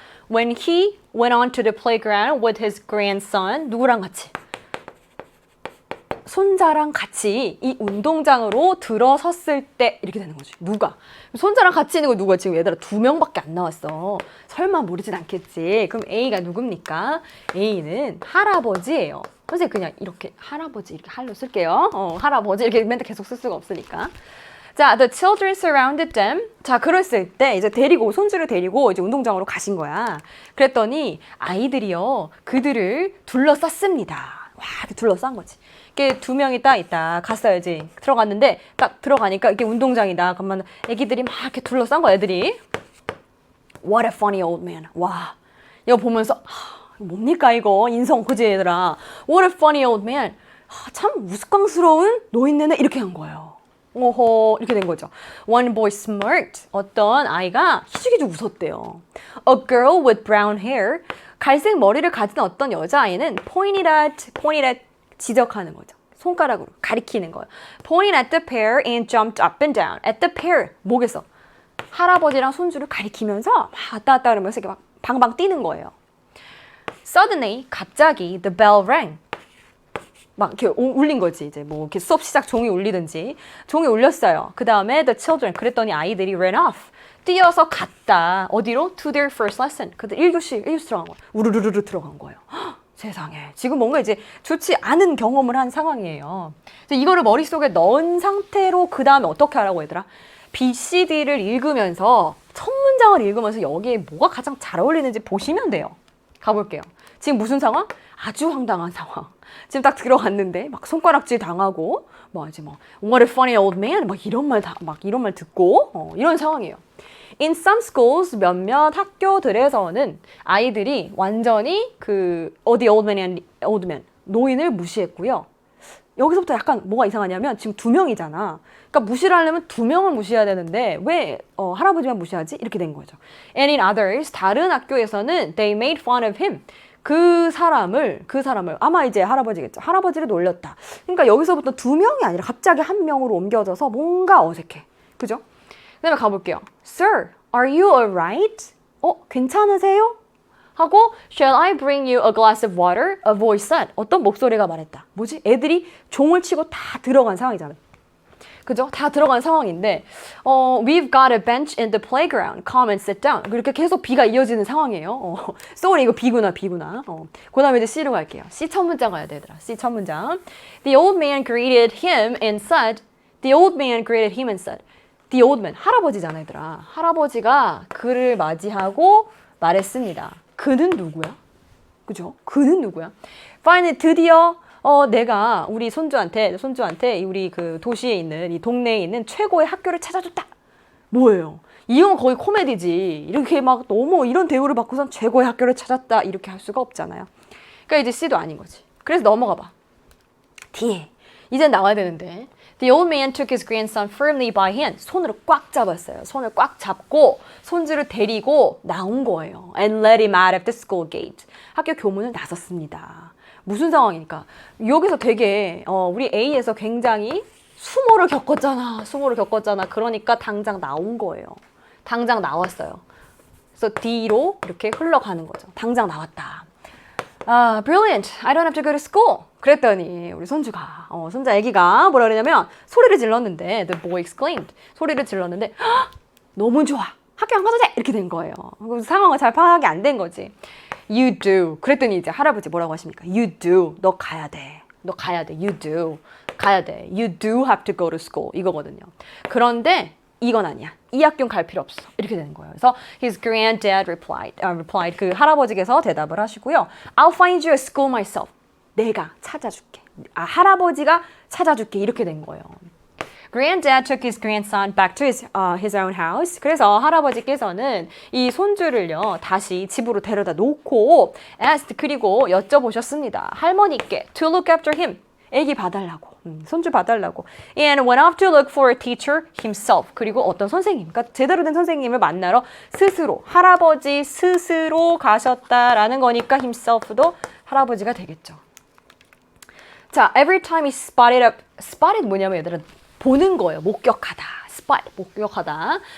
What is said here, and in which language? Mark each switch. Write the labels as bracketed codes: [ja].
[en] When he went on to the playground with his grandson, [ko] 누구랑 같이? 손자랑 같이 이 운동장으로 들어섰을 때 이렇게 되는 거지. 누가? 손자랑 같이 있는 거 누가? 지금 얘들아 2명밖에 안 나왔어. 설마 모르진 않겠지. 그럼 A가 누굽니까? A는 할아버지예요. 선생님 그냥 이렇게 할아버지 이렇게 할로 쓸게요. 할아버지 이렇게 맨날 계속 쓸 수가 없으니까. [en] 자, the children surrounded them. [ko] 자, 그랬을 때 이제 손주를 데리고 이제 운동장으로 가신 거야. 그랬더니 아이들이요, 그들을 둘러쌌습니다. 와, 둘러싼 거지. 이게 2명이 딱 있다. 갔어야지. 들어갔는데 딱 들어가니까 이게 운동장이다. 그러면 애기들이 막 이렇게 둘러싼 거야, 애들이. [en] What a funny old man. [ko] 와, 이거 보면서 뭡니까 이거 인성 그지 얘들아. [en] What a funny old man. [ko] 참 우스꽝스러운 노인네네 이렇게 한 거예요. 오호, 이렇게 된 거죠. [en] One boy smirked. [ko] 어떤 아이가 희죽희죽 웃었대요. [en] A girl with brown hair. [ko] 갈색 머리를 가진 어떤 여자아이는 [en] pointed at [ko] 지적하는 거죠. 손가락으로 가리키는 거예요. [en] Pointed at the pair and jumped up and down. At the pair. [ko] 목에서 할아버지랑 손주를 가리키면서 막 왔다 갔다 그러면서 이렇게 막 방방 뛰는 거예요. [en] Suddenly, 갑자기 the bell rang. [ko] 막 이렇게 울린 거지. 이제 뭐 이렇게 수업 시작 종이 울리든지. 종이 울렸어요. 그 다음에 [en] the children. [ko] 그랬더니 아이들이 [en] ran off. [ko] 뛰어서 갔다. 어디로? [en] To their first lesson. [ko] 그들 1교시 들어간 거예요. 우르르르 들어간 거예요. 헉, 세상에. 지금 뭔가 이제 좋지 않은 경험을 한 상황이에요. 이거를 머릿속에 넣은 상태로 그 다음에 어떻게 하라고 얘들아? B, C, D를 읽으면서 첫 문장을 읽으면서 여기에 뭐가 가장 잘 어울리는지 보시면 돼요. 가볼게요. 지금 무슨 상황? 아주 황당한 상황. 지금 딱 들어갔는데 막 손가락질 당하고 뭐지 뭐 [en] What a funny old man [ko] 막 이런 말 듣고 이런 상황이에요. [en] In some schools [ko] 몇몇 학교들에서는 아이들이 완전히 [en] the old man [ko] 노인을 무시했고요. 여기서부터 약간 뭐가 이상하냐면 지금 2명이잖아. 그러니까 무시를 하려면 2명을 무시해야 되는데 왜 할아버지만 무시하지? 이렇게 된 거죠. [en] And in others [ko] 다른 학교에서는 [en] they made fun of him. [ko] 그 사람을 아마 이제 할아버지겠죠. 할아버지를 놀렸다. 그러니까 여기서부터 2명이 아니라 갑자기 1명으로 옮겨져서 뭔가 어색해. 그죠? 그 다음에 가볼게요. [en] Sir, are you alright? [ko] 괜찮으세요? [en] 하고 Shall I bring you a glass of water? A voice said. [ko] 어떤 목소리가 말했다. 뭐지? 애들이 종을 치고 다 들어간 상황이잖아. 그죠? 다 들어간 상황인데 [en] We've got a bench in the playground. Come and sit down. [ko] 이렇게 계속 B가 이어지는 상황이에요. Sorry, 이거 B구나. 그 다음에 이제 C로 갈게요. C 첫 문장 가야 돼, 얘들아. C 첫 문장. [en] The old man greeted him and said. The old man greeted him and said. The old man, [ko] 할아버지잖아, 얘들아. 할아버지가 그를 맞이하고 말했습니다. 그는 누구야? 그죠? 그는 누구야? Finally, 드디어 내가 우리 손주한테 우리 그 도시에 있는 이 동네에 있는 최고의 학교를 찾아줬다. 뭐예요? 이건 거의 코미디지. 이렇게 막 너무 이런 대우를 받고선 최고의 학교를 찾았다 이렇게 할 수가 없잖아요. 그러니까 이제 C도 아닌 거지. 그래서 넘어가 봐. D. 이제 나와야 되는데. [en] The old man took his grandson firmly by hand. [ko] 손으로 꽉 잡았어요. 손을 꽉 잡고 손주를 데리고 나온 거예요. [en] And let him out of the school gate. [ko] 학교 교문을 나섰습니다. 무슨 상황이니까? 여기서 되게 우리 A에서 굉장히 수모를 겪었잖아. 수모를 겪었잖아. 그러니까 당장 나온 거예요. 당장 나왔어요. 그래서 D로 이렇게 흘러가는 거죠. 당장 나왔다. 아, brilliant. [en] I don't have to go to school. [ko] 그랬더니 우리 손주가, 손자 아기가 뭐라 그러냐면 소리를 질렀는데 [en] the boy exclaimed. [ko] 소리를 질렀는데 너무 좋아. 학교 안 가도 돼. 이렇게 된 거예요. 상황을 잘 파악이 안 된 거지. [en] You do. [ko] 그랬더니 이제 할아버지 뭐라고 하십니까? [en] You do. [ko] 너 가야 돼. 너 가야 돼. You do. 가야 돼. [en] You do have to go to school. [ko] 이거거든요. 그런데 이건 아니야. 이 학교는 갈 필요 없어. 이렇게 되는 거예요. [en] 그래서 his granddad replied. [ko] 그 할아버지께서 대답을 하시고요. [en] I'll find you a school myself. [ko] 내가 찾아줄게. 할아버지가 찾아줄게. 이렇게 된 거예요. [en] Granddad took his grandson back to his own house. [ko] 그래서 할아버지께서는 이 손주를요 다시 집으로 데려다 놓고 asked 그리고 여쭤보셨습니다. [en] 할머니께 to look after him. [ko] 애기 봐달라고. 손주 봐달라고. [en] And went off to look for a teacher himself. [ko] 그리고 어떤 선생님, 그러니까 제대로 된 선생님을 만나러 스스로, 할아버지 스스로 가셨다라는 거니까 himself도 할아버지가 되겠죠. 자, [en] every time he spotted [ko] 뭐냐면 얘들은 보는 거예요. 목격하다. spot, 목격하다.